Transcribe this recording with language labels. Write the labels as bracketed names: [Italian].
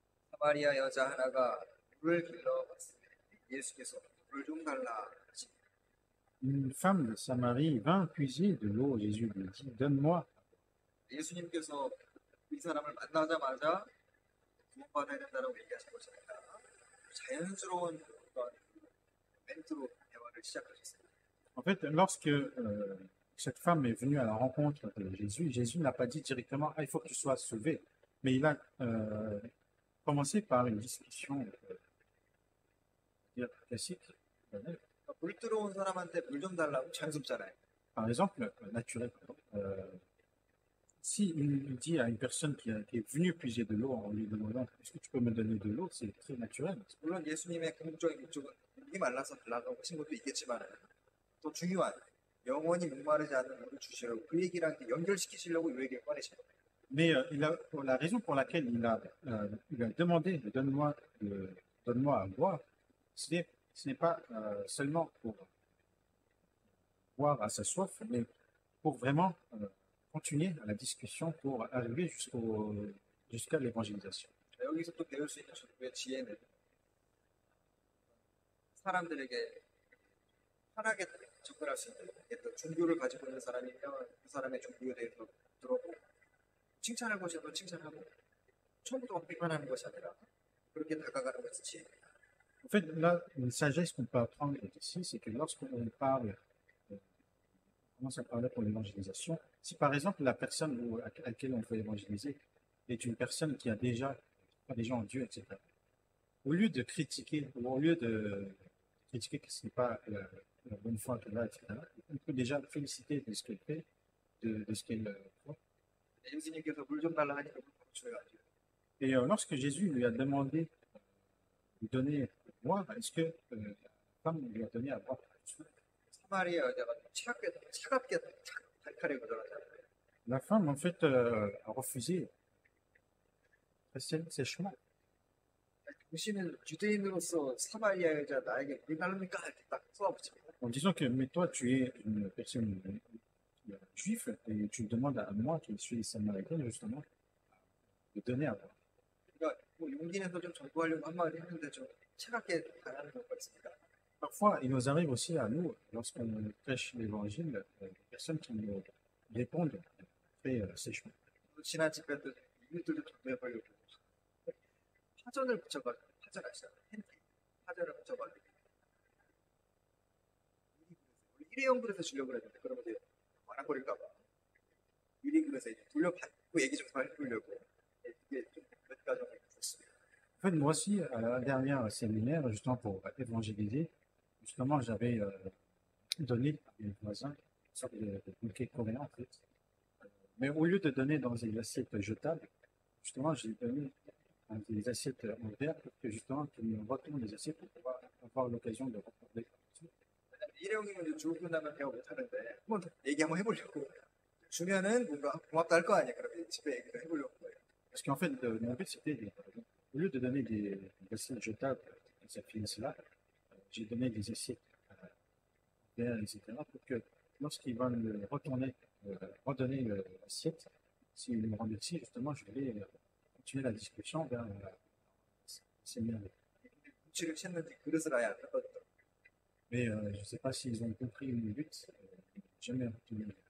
[Korean] 사마리아 여자 하나가 물을 길러 왔으니 예수께서 물을 좀 달라 하시니 [French] une femme de Samarie vint puiser de l'eau. Jésus lui dit, donne-moi. [Korean] 예수님께서 이 사람을 만나자마자 구원받아야 된다고 얘기하신 것이 아니라 자연스러운 어떤 멘트로 대화를 시작하셨습니다. [French] En fait, lorsque cette femme est venue à la rencontre de Jésus, Jésus n'a pas dit directement, ah, il faut que tu sois sauvé. Mais il a commencé par une discussion classique. [Korean] 물 들어온 사람한테 물 좀 달라고 자연스럽잖아요. [French] Par exemple, naturel. Si il dit à une personne qui est venue puiser de l'eau en lui demandant, est-ce que tu peux me donner de l'eau, c'est très naturel. [Korean] 물론 예수님의 궁극적인 목적은 물이 말라서 달라고 하신 것도 있겠지만 더 중요한 영원히 목마르지 않는 물을 주시려고 그 얘기를 함께 연결시키시려고 이 얘기를 꺼내신 거예요. [French] Mais la raison pour laquelle il a demandé, donne-moi à boire, ce n'est pas seulement pour boire à sa soif, mais pour vraiment continuer la discussion pour arriver jusqu'à l'évangélisation. [Korean] 여기서 또 배울 수 있는 전도의 지혜는 사람들에게 편하게 접근할 수 있는 어떤 종교를 가지고 있는 사람이면 그 사람의 종교에 대해서 들어보고 칭찬할 것이면 칭찬하고 처음부터 막 비판하는 것이 아니라 그렇게 다가가는 것이 지혜입니다. [French] En fait, là, une sagesse qu'on peut apprendre ici, c'est que lorsqu'on parle, on commence à parler pour l'évangélisation, si par exemple la personne à laquelle on veut évangéliser est une personne qui a déjà des gens en Dieu, etc., au lieu de critiquer, ou au lieu de critiquer que ce n'est pas la bonne foi qu'elle a, etc., on peut déjà féliciter de ce qu'elle fait, de ce qu'elle croit. [Korean] 예수님께서 물 좀 달라 하니까 물 줘야죠. [French] Et lorsque Jésus lui a demandé de donner à boire, est-ce que la femme lui a donné à boire? [Korean] 사마리아 여자가 차갑게 칼칼하게 거절하잖아요. [French] La femme, en fait, a refusé très sèchement. [Korean] 당신은 유대인으로서 사마리아 여자 나에게 물 달랍니까? 이렇게 딱 쏘아붙입니다. [French] En disant que, mais toi, tu es une personne juive et tu demandes à moi, qui suis samaritaine, justement, de donner à boire. [Korean] 그러니까 뭐 용기 내서 좀 전도하려고 한마디 했는데 좀 차갑게 당하는 경우가 있습니다. [French] Parfois, il nous arrive aussi à nous, lorsqu'on prêche l'évangile, des personnes qui nous répondent très sèchement. [Korean] 지난 집회 때 이웃들도 전도해보려고 파전을 붙여가지고 파전 아시죠? 팬티 파전을 붙여가지고 일회용 그릇에 주려고 그랬는데 그러면 이제 말랑거릴까봐 유리 그릇에 돌려받고 얘기 좀 해보려고 이게 좀 몇 가정이 있었습니다. [French] En fait, moi aussi, à la dernière séminaire, justement pour évangéliser, justement, j'avais donné à mes voisins une sorte de bouquet coréen, en fait. Mais au lieu de donner dans des assiettes jetables, justement, j'ai donné dans des assiettes en verre pour que justement, qu'ils me retournent les assiettes pour pouvoir avoir l'occasion de reparler. [Korean] 일회용이면 이제 주고 끝나면 대화 못하는데 한번 얘기 한번 해보려고 주면은 뭔가 고맙다 할 거 아니야. 그럼 집에 얘기를 해보려고 거예요. [French] Parce qu'en fait, mon but, c'était, au lieu de donner des assiettes jetables, ça finisse là, j'ai donné des assiettes en verre, etc., pour que lorsqu'ils vont me redonner l'assiette, s'ils me remercient, justement, je vais continuer la discussion vers la séminaire. [Korean] 눈치를 챘는지 그릇을 아예 안 닦아줬다. [French] Mais je ne sais pas s'ils ont compris mon but, jamais retenu.